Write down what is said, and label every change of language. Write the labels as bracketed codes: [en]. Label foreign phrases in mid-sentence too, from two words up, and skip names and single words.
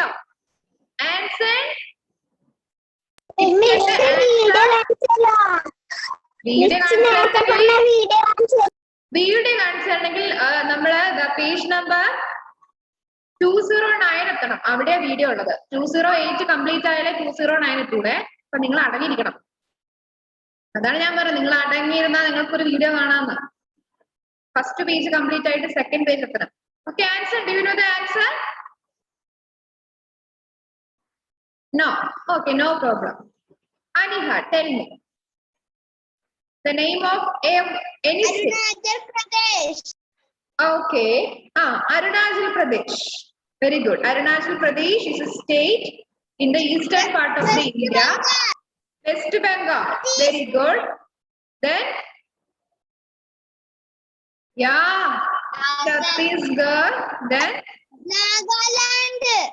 [ml] ആൻസർ വീഡിയോ കാണിച്ചിട്ടുണ്ടെങ്കിൽ നമ്മള് [en] page number [ml] 209 എത്തണം. അവിടെ വീഡിയോ ഉള്ളത്. 208 കംപ്ലീറ്റ് ആയാലേ 209 എത്തൂടെ. അപ്പൊ നിങ്ങൾ അടങ്ങിയിരിക്കണം. അതാണ് ഞാൻ പറഞ്ഞത്. നിങ്ങൾ അടങ്ങിയിരുന്നാൽ നിങ്ങൾക്കൊരു വീഡിയോ കാണാമെന്ന്. [en] first page complete [ml] ആയിട്ട് [en] second page [ml] എത്തണം. [en] Okay, answer. Do you know the answer? No. Okay, no problem. Aniha, tell me. The name of any state. Arunachal Pradesh. Okay. Arunachal Pradesh. Very good. Arunachal Pradesh is a state in the eastern part of the India. West Bengal. Very good. Then, yeah, Chhattisgarh. Then Nagaland.